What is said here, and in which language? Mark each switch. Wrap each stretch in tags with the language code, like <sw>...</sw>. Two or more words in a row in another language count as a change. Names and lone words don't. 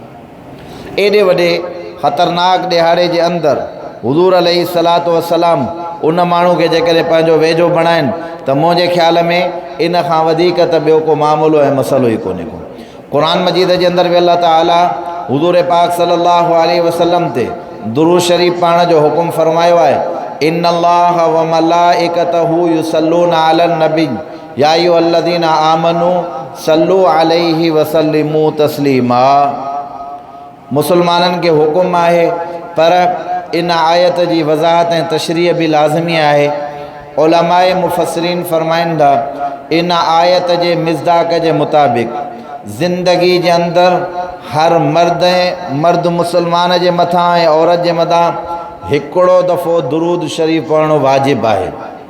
<sd>एॾे वॾे ख़तरनाक ॾिहाड़े जे अंदरि हुज़ूर</sd> <ar>عليه الصلاة والسلام</ar> <sd>उन माण्हू खे जेकॾहिं पंहिंजो वेझो बणाइनि त मुंहिंजे ख़्याल में इन खां वधीक त ॿियो को मामलो ऐं मसइलो ई कोन्हे को। क़ुरान मजीद जे अंदरि बि अल्लाह ताला हुज़ूर पाक</sd> <ar>صلى الله عليه وسلم</ar> <sd>ते दुरूद शरीफ़ पढ़ण जो हुकुम फरमायो आहे</sd> <ar>إن الله وملائكته يصلون على النبي يا أيها الذين آمنوا صلوا عليه وسلموا تسليما.</ar> <sd>मुसलमाननि खे हुकुम आहे, पर इन आयत जी वज़ाहत ऐं तशरीह बि लाज़मी आहे। उलमाए मुफ़स्सिरीन फरमाइनि था इन आयत जे मिज़दाक़ जे मुताबिक़ ज़िंदगी जे अंदरि हर मर्द मुसलमान जे मथां ऐं औरत जे मथां हिकिड़ो दफ़ो दुरूद शरीफ़ पढ़णु वाजिबु आहे।</sd>